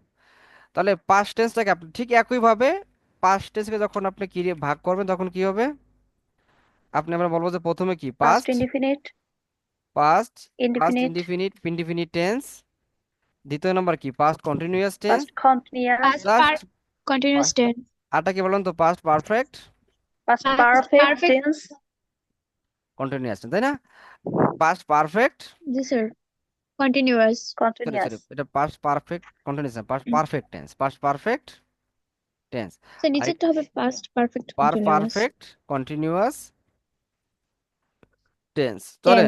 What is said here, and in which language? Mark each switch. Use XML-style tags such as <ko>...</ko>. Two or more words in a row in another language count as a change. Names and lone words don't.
<bn>তাহলে</bn> <en>past tenseটাকে</en> <bn>আপনি ঠিক একই ভাবে,</bn> <en>past tenseকে</en> <bn>যখন আপনি কি দিয়ে ভাগ করবেন তখন কি হবে? আমরা বলবো যে প্রথমে কি পাস্ট পাস্ট, ইনডিফিনিট, পাস্ট, ইনডিফিনিট,</bn> <en>indefinite tense,</en> <bn>দ্বিতীয় নাম্বার কি</bn> <en>past continuous tense Past continuous. Past প্লাস continuous tense.</en> <bn>আরটা কি বলেন তো</bn> <en>past perfect Past Past perfect perfect. tense. কন্টিনিউয়াস</en> <bn>তাই না?</bn> <en>past perfect Yes, sir. Continuous. সরি Continuous. এটা past perfect continuous past perfect tense past perfect tense So</en> <bn>নিচেরটা হবে</bn> <en>past perfect continuous perfect continuous tense. চলেন</en>